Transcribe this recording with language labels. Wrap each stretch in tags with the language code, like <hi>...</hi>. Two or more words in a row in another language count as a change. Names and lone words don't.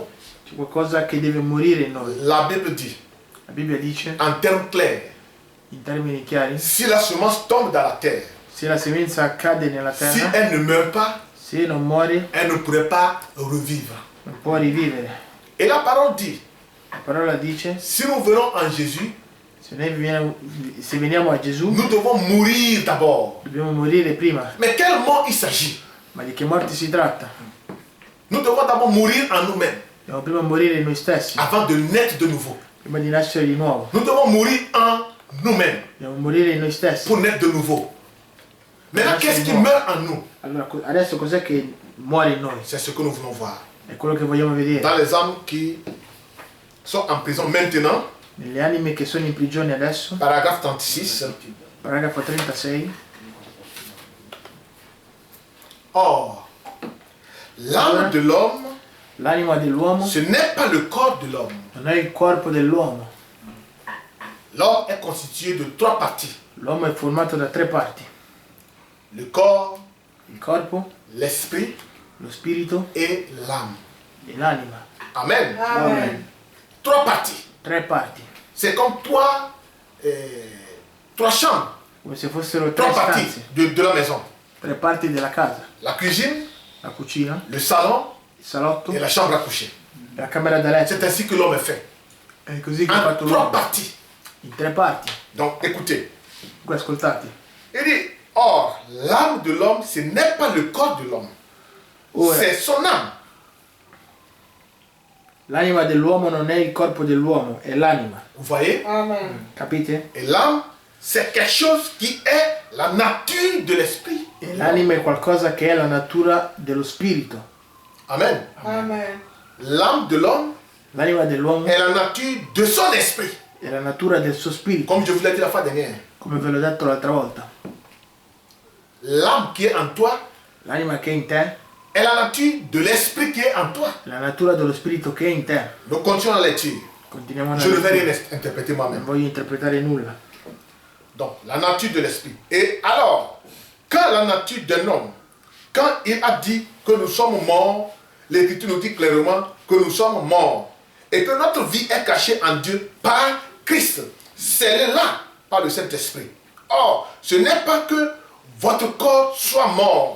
<it>c'è qualcosa che deve morire in noi.</it> <fr>La Bible dit,</fr> <it>La Bibbia dice,</it> <fr>en termes clairs,</fr> <it>in termini chiari,</it> <fr>si la semence tombe dans la terre,</fr> <it>se la semenza accade nella si terra,</it> <fr>elle ne meurt pas,</fr> <it>se non muore,</it> <fr>elle ne pourrait pas revivre.</fr> <it>non può rivivere.</it> <fr>Et la parole dit,</fr> <it>La parola dice,</it> <fr>si nous venons en Jésus,</fr> <it>se veniamo a Gesù,</it> <fr>nous devons mourir d'abord.</fr> <it>dobbiamo morire prima.</it> <fr>Mais quel mort il s'agit?</fr> <it>Ma di che morte si tratta?</it> <fr>Nous devons d'abord mourir en nous-mêmes</fr> <it>Dobbiamo prima morire noi stessi,</it> <fr>avant de naître de nouveau.</fr> <it>prima di nascere di nuovo.</it> <fr>Nous devons mourir en nous-mêmes</fr> <it>Dobbiamo morire in noi stessi.</it> <fr>pour naître de nouveau. Maintenant, qu'est-ce qui meurt en nous?</fr> <it>Allora, adesso cos'è che muore in noi?</it> <fr>C'est ce que nous voulons voir.</fr> <it>È quello che vogliamo vedere.</it> <fr>Dans les âmes qui sont en prison maintenant,</fr> <it>Nelle anime che sono in prigione adesso,</it> <fr>paragraphe 36.</fr> <it>paragrafo 36,</it> <fr>Or, l'âme de l'homme,</fr> <it>l'anima dell'uomo</it> <fr>ce n'est pas le corps de l'homme.</fr> <it>non è il corpo dell'uomo.</it> <fr>L'homme est constitué de trois parties.</fr> <it>L'uomo è formato da tre parti:</it> <fr>Le corps,</fr> <it>il corpo,</it> <fr>l'esprit</fr> <it>lo spirito</it> <fr>et l'âme.</fr> <it>e l'anima.</it> <fr>Amen.</fr> <it>Amen.</it> <fr>Trois parties.</fr> <it>Tre parti,</it> <fr>C'est comme trois chambres,</fr> <it>come se fossero tre</it> <fr>trois parties</fr> <it>stanze,</it> <fr>de la maison.</fr> <it>tre parti della casa:</it> <fr>La cuisine,</fr> <it>la cucina,</it> <fr>le salon</fr> <it>il salotto</it> <fr>et</fr> <it>e</it> <fr>la chambre à coucher.</fr> <it>la camera da letto.</it> <fr>C'est ainsi que l'homme est fait.</fr> <it>È così che ha</it> <fr>En</fr> <it>fatto</it> <fr>trois</fr> <it>l'uomo,</it> <fr>parties.</fr> <it>in tre parti.</it> <fr>Donc écoutez.</fr> <it>Voi ascoltate.</it> <fr>Il dit, or, l'âme de l'homme, ce n'est pas le corps de l'homme.</fr> <it>Ora,</it> <fr>C'est son âme.</fr> <it>l'anima dell'uomo non è il corpo dell'uomo, è l'anima.</it> <fr>Vous voyez?</fr> <it>Amen. Capite?</it> <fr>Et l'âme, c'est quelque chose qui est la nature de l'esprit.</fr> <it>E l'anima è qualcosa che è la natura dello spirito.</it> <fr>Amen.</fr> <it>Amen.</it> <fr>L'âme de l'homme</fr> <it>L'anima dell'uomo</it> <fr>est la nature de son esprit.</fr> <it>è la natura del suo spirito,</it> <fr>Comme je vous l'ai dit la fois dernière.</fr> <it>come ve l'ho detto l'altra volta.</it> <fr>L'âme qui est en toi</fr> <it>L'anima che è in te</it> <fr>est la nature de l'esprit qui est en toi.</fr> <it>è la natura dello spirito che è in te.</it> <fr>Nous continuons la lecture.</fr> <it>Continuiamo a</it> <fr>Je ne vais rien</fr> <it>leggere.</it> <fr>interpréter</fr> <it>Non</it> <fr>moi-même.</fr> <it>voglio interpretare nulla.</it> <fr>Donc, la nature de l'esprit. Et alors, quand la nature d'un homme, quand il a dit que nous sommes morts, l'Écriture nous dit clairement que nous sommes morts et que notre vie est cachée en Dieu par Christ. C'est là par le Saint-Esprit. Or, ce n'est pas que votre corps soit mort.</fr>